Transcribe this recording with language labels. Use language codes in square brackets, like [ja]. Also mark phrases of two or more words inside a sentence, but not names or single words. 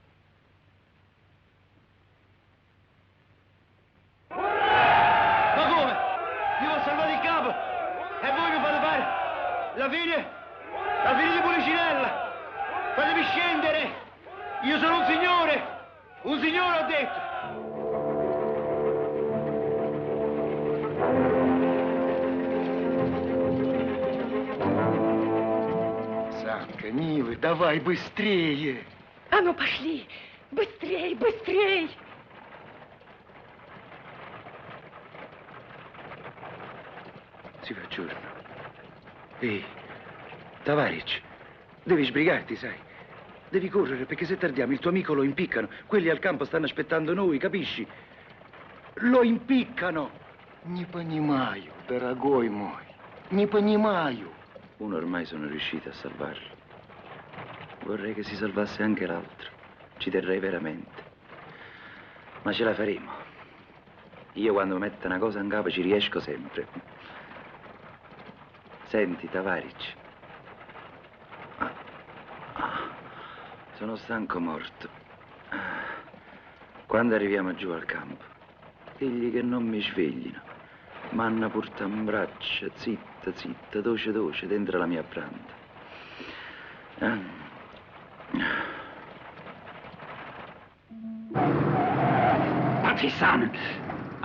[it] Ma come? Io ho salvato il capo e voi mi fate fare la fine di Policinella. Fatemi scendere. Io sono un signore ho detto. [ru] Милый, давай быстрее. А ну, пошли. Быстрей. [it] Si fa giorno. Ehi, Tavaric, devi sbrigarti, sai. Devi correre, perché se tardiamo il tuo amico lo impiccano. Quelli al campo stanno aspettando noi, capisci? Lo impiccano. [ru] Не понимаю, дорогой мой. Не понимаю. [it] Uno ormai sono riuscito a salvarlo. Vorrei che si salvasse anche l'altro. Ci terrei veramente. Ma ce la faremo. Io quando metto una cosa in capo ci riesco sempre. Senti, Tavaric. Sono stanco morto. Quando arriviamo giù al campo, digli che non mi sveglino. M'hanno portato in braccio, zitta, doce, dentro la mia branda. Partisan!